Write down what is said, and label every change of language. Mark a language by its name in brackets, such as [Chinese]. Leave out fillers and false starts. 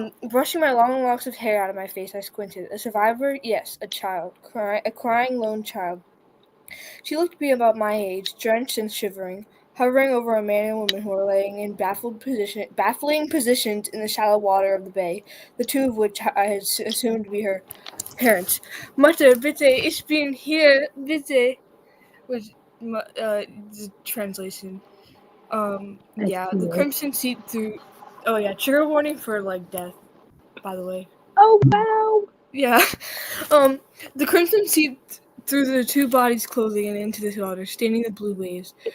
[English] Brushing my long locks of hair out of my face, I squinted. A survivor? Yes, a child. A crying lone child. She looked to be about my age, drenched and shivering, hovering over a man and woman who were laying in baffling positions in the shallow water of the bay, the two of which I had assumed to be her parents. [German] Mutter, bitte, ich bin hier, bitte. [English] Was the translation. The crimson seeped through Oh yeah, trigger warning for like death, by the way. Oh wow! Yeah. The crimson seeped through the two bodies' clothing and into the water, staining the blue waves.